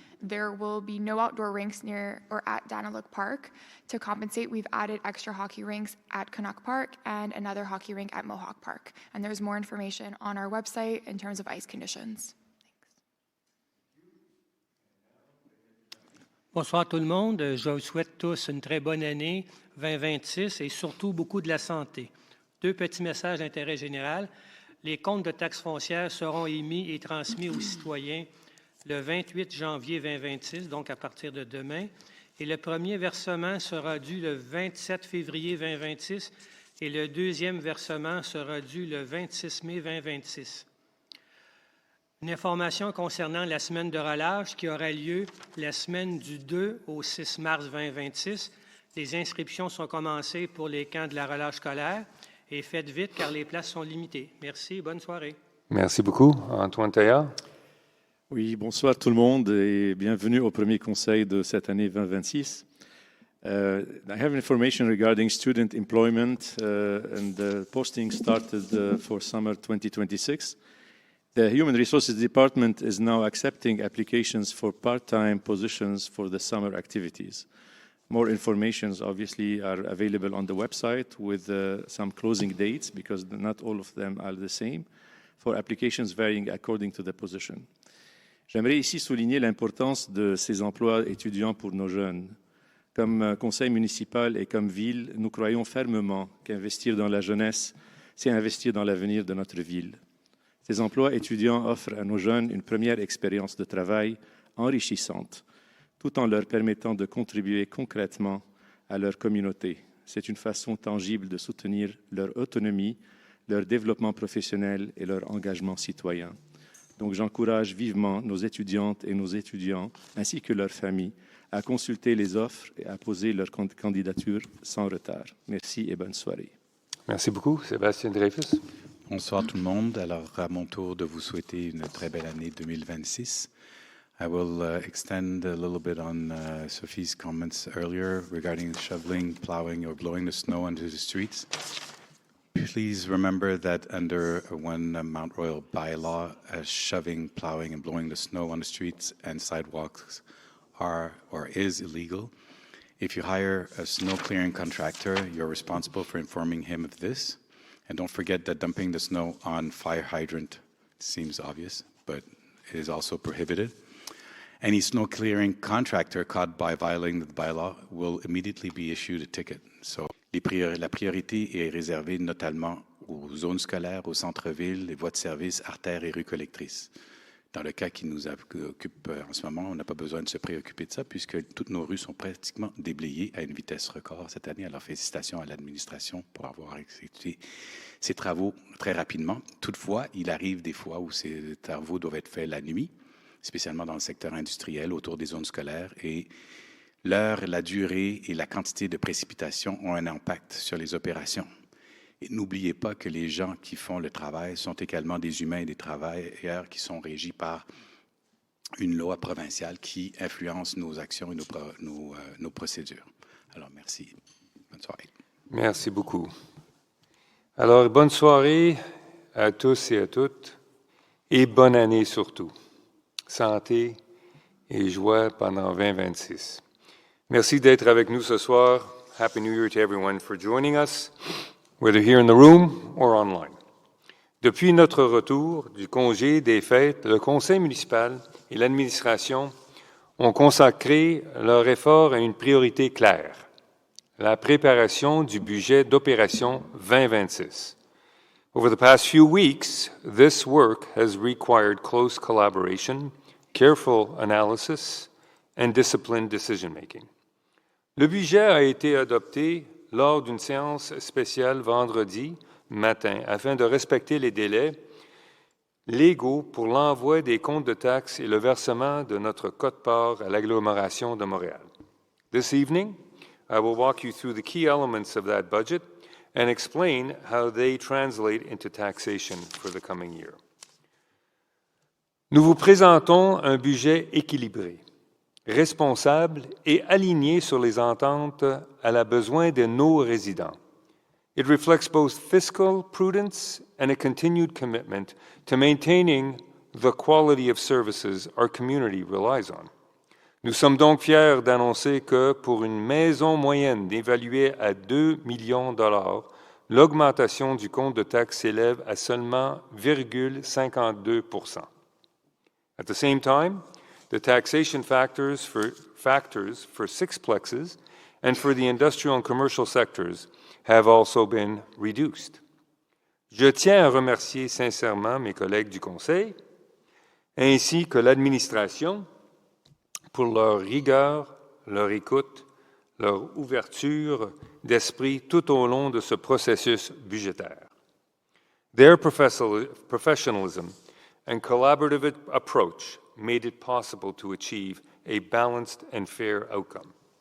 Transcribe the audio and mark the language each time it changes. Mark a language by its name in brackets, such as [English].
[English] There will be no outdoor rinks near or at Daniluk Park. To compensate, we've added extra hockey rinks at Canuck Park and another hockey rink at Mohawk Park. And there's more information on our website in terms of ice conditions. [French] Bonsoir tout le monde. Je vous souhaite tous une très bonne année 2026 et surtout beaucoup de la santé. 2 petits messages d'intérêt général. Les comptes de taxes foncières seront émis et transmis aux citoyens le 28 janvier 2026, donc à partir de demain. Et le premier versement sera dû le 27 février 2026 et le deuxième versement sera dû le 26 mai 2026. Une information concernant la semaine de relâche qui aura lieu la semaine du 2 au 6 mars 2026. Les inscriptions sont commencées pour les camps de la relâche scolaire et faites vite car les places sont limitées. Merci et bonne soirée. Merci beaucoup. Antoine Taillard. Oui, bonsoir tout le monde et bienvenue au premier conseil de cette année 2026. [English] I have information regarding student employment and the posting started for summer 2026. The Human Resources Department is now accepting applications for part-time positions for the summer activities. More informations obviously are available on the website with some closing dates because not all of them are the same for applications varying according to the position. [French] J'aimerais ici souligner l'importance de ces emplois étudiants pour nos jeunes. Comme conseil municipal et comme ville, nous croyons fermement qu'investir dans la jeunesse, c'est investir dans l'avenir de notre ville. Ces emplois étudiants offrent à nos jeunes une première expérience de travail enrichissante, tout en leur permettant de contribuer concrètement à leur communauté. C'est une façon tangible de soutenir leur autonomie, leur développement professionnel et leur engagement citoyen. Donc j'encourage vivement nos étudiantes et nos étudiants, ainsi que leurs familles, à consulter les offres et à poser leur candidature sans retard. Merci et bonne soirée. Merci beaucoup. Sébastien Dreyfus. Bonsoir tout le monde. Alors, à mon tour de vous souhaiter une très belle année 2026. [English] I will extend a little bit on Sophie's comments earlier regarding shoveling, plowing, or blowing the snow onto the streets. Please remember that under one Mount Royal bylaw, shoving, plowing, and blowing the snow on the streets and sidewalks are or is illegal. If you hire a snow clearing contractor, you're responsible for informing him of this. And don't forget that dumping the snow on fire hydrant seems obvious, but it is also prohibited. Any snow clearing contractor caught by violating the bylaw will immediately be issued a ticket. [French] So la priorité est réservée notamment aux zones scolaires, aux centres-villes, les voies de service, artères et rues collectrices. Dans le cas qui nous occupe en ce moment, on n'a pas besoin de se préoccuper de ça puisque toutes nos rues sont pratiquement déblayées à une vitesse record cette année. Alors, félicitations à l'administration pour avoir exécuté ces travaux très rapidement. Toutefois, il arrive des fois où ces travaux doivent être faits la nuit, spécialement dans le secteur industriel, autour des zones scolaires. Et l'heure, la durée et la quantité de précipitations ont un impact sur les opérations. Et n'oubliez pas que les gens qui font le travail sont également des humains et des travailleurs qui sont régis par une loi provinciale qui influence nos actions et nos procédures. Alors, merci. Bonne soirée. Merci beaucoup. Alors, bonne soirée à tous et à toutes et bonne année surtout. Santé et joie pendant 2026. Merci d'être avec nous ce soir. [English] Happy New Year to everyone for joining us, whether here in the room or online. [French] Depuis notre retour du congé des fêtes, le conseil municipal et l'administration ont consacré leur effort à une priorité claire, la préparation du budget d'opération 2026. [English] Over the past few weeks, this work has required close collaboration, careful analysis, and disciplined decision-making. [French] Le budget a été adopté lors d'une séance spéciale vendredi matin afin de respecter les délais légaux pour l'envoi des comptes de taxes et le versement de notre quote-part à l'agglomération de Montréal. [English] This evening, I will walk you through the key elements of that budget and explain how they translate into taxation for the coming year. [French] Nous vous présentons un budget équilibré, responsable et aligné sur les ententes à la besoin de nos résidents. [English] It reflects both fiscal prudence and a continued commitment to maintaining the quality of services our community relies on. [French] Nous sommes donc fiers d'annoncer que pour une maison moyenne évaluée à 2 millions de dollars, l'augmentation du compte de taxes s'élève à seulement 0,52 %. [English] At the same time, the taxation factors for sixplexes and for the industrial and commercial sectors have also been reduced. [French] Je tiens à remercier sincèrement mes collègues du Conseil ainsi que l'administration pour leur rigueur, leur écoute, leur ouverture d'esprit tout au long de ce processus budgétaire. [English] Their professionalism and collaborative approach made it possible to achieve a balanced and fair outcome.